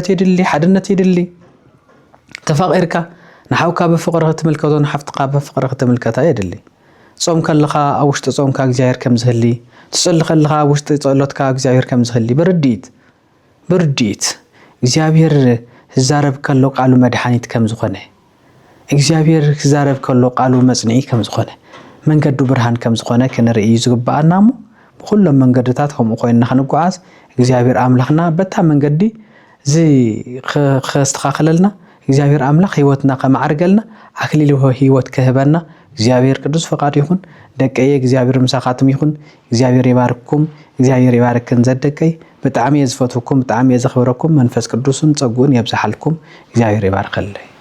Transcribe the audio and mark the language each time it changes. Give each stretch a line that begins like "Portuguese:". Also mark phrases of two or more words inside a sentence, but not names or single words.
Tigrinya: ይድሊ ሓድነት ይድሊ ተፋቂርካ ንሓውካ በፍቅር ክትምልከቶ ንሓፍትካ በፍቅር ክትምልከታ ይድሊ ጾም ከለኻ ኣብ ውሽጢ ጾምካ እግዚአብሔር ከም ዝህሊ ትጸልይ ከለኻ ኣብ ውሽጢ ጸሎትካ እግዚአብሔር ከም ዝህሊ ብርዲት እግዚአብሔር ዝዛረብ ከሎ ቃሉ መድኃኒት ከም ዝኾነ እግዚአብሔር ዝዛረብ ከሎ ቃሉ መጽንዒ ከም ዝኾነ መንገዱ ብርሃን ከም ዝኾነ ክንርኢ ዝግባአና ሞ ብኩሎም መንገድታት ከምኡ ኮይንና ክንጓዓዝ እግዚአብሔር አምላኽና በታ መንገዲ ከስተኻኽለልና እግዚአብሔር አምላኽ ህይወትና ከማዕርገልና አክሊል ህይወት ከህበና እግዚአብሔር ቅዱስ ፈቃድ ይሁን ደቀየ እግዚአብሔር ምሳኻትም ይሁን እግዚአብሔር ይባርክኩም እግዚአብሔር ይባርክን ዘደቀይ በጣም የዝፈቱኩም በጣም የዘኽብረኩም መንፈስ ቅዱስን ጸጉን የብዛሐልኩም እግዚአብሔር ይባርክልኝ